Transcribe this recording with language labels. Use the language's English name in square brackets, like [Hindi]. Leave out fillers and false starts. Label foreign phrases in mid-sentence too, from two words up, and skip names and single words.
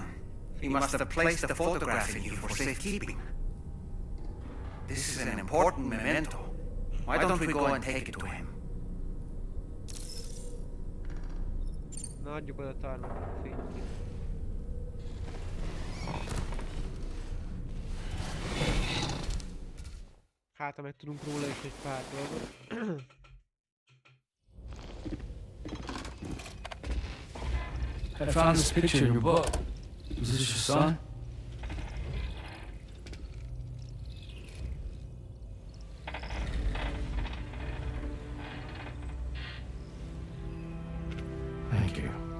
[English] He must have placed the photograph in you for safekeeping. This is an important memento. Why don't we go and take it to him? [Hungarian] Na, adjuk oda Tarmannak a fényképet. Hát, ha meg tudunk róla is egy pár dolgot. [English] I found this picture in your book. Is this your son? Thank you.